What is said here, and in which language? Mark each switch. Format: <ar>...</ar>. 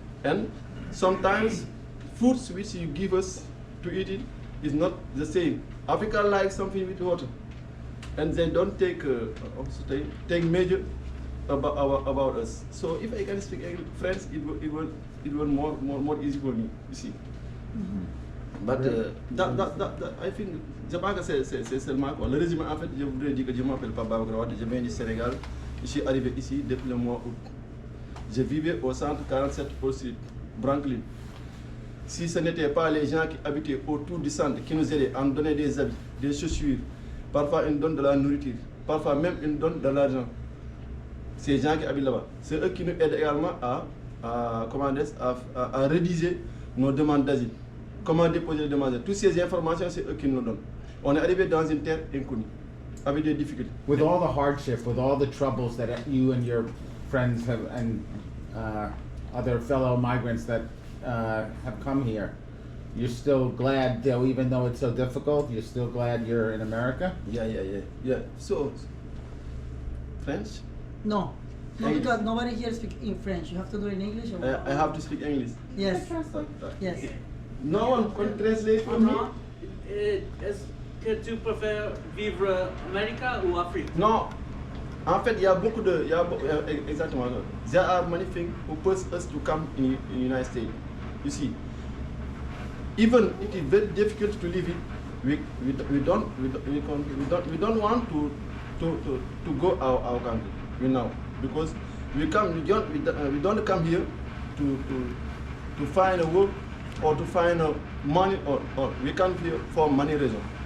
<en>And sometimes foods which you give us to eat it is not the same. Africa likes something with water, and they don't take measure about us. So if I can speak French, it will more easy for me, you see. But that I think,</en> <fr>je pense que c'est seulement quoi. Le résumé, en fait, je voudrais dire que je m'appelle Papa Babakar, je viens du Sénégal. Je suis arrivé ici depuis le mois août. Je vivais au centre 47 au sud, Brooklyn. Si ce n'était pas les gens qui habitaient autour du centre qui nous aidaient à nous donner des habits, des chaussures, parfois ils nous donnent de la nourriture, parfois même ils nous donnent de l'argent. Ces gens qui habitent là-bas, c'est eux qui nous aident également à rédiger nos demandes d'asile. Comment déposer les demandes d'asile. Toutes ces informations, c'est eux qui nous donnent. On est arrivé dans une terre inconnue, avec des difficultés.</fr> <en>With all the hardship, with all the troubles that you and your friends have, and other fellow migrants that have come here, you're still glad, though, even though it's so difficult, you're still glad you're in America? Yeah. So, French? No, because nobody here speaks in French. You have to do it in English. Or I have to speak English. Yes. Yes. No one can translate for me.</en> <fr>Est-ce que tu préfères vivre Amérique ou Afrique? Non. En fait, il y a beaucoup de... exactement.</fr> <en>There are many things who push us to come in the United States. You see, even it is very difficult to live it. We don't want to go our country. You know, because we don't come here to find a work or to find money or we come here for money reason.</en>